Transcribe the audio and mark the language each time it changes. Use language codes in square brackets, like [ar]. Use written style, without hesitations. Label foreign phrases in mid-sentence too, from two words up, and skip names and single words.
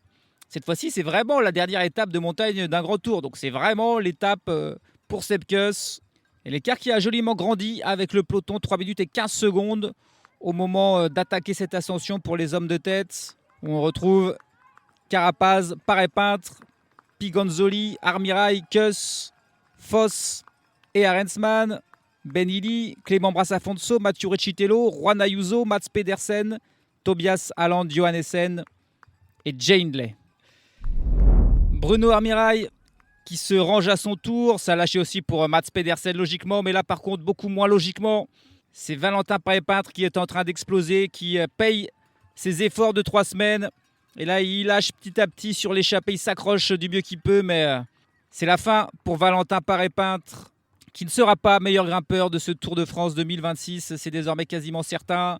[fr] Cette fois-ci, c'est vraiment la dernière étape de montagne d'un grand tour. Donc c'est vraiment l'étape pour Sepp Kuss. Et l'écart qui a joliment grandi avec le peloton, 3 minutes et 15 secondes au moment d'attaquer cette ascension pour les hommes de tête. Où on retrouve Carapaz, Paré-Peintre, Pigonzoli, Armirail, Kuss, Foss et Arensman, Benili, Clément Brassafonso, Mathieu Recitello, Juan Ayuso, Mads Pedersen, Tobias Aland Johannessen et Jay Hindley. Bruno Armirail qui se range à son tour, ça a lâché aussi pour Mads Pedersen logiquement, mais là par contre beaucoup moins logiquement. C'est Valentin Paré-Peintre qui est en train d'exploser, qui paye ses efforts de 3 semaines. Et là il lâche petit à petit sur l'échappée, il s'accroche du mieux qu'il peut, mais c'est la fin pour Valentin Paré-Peintre, qui ne sera pas meilleur grimpeur de ce Tour de France 2026, c'est désormais quasiment certain.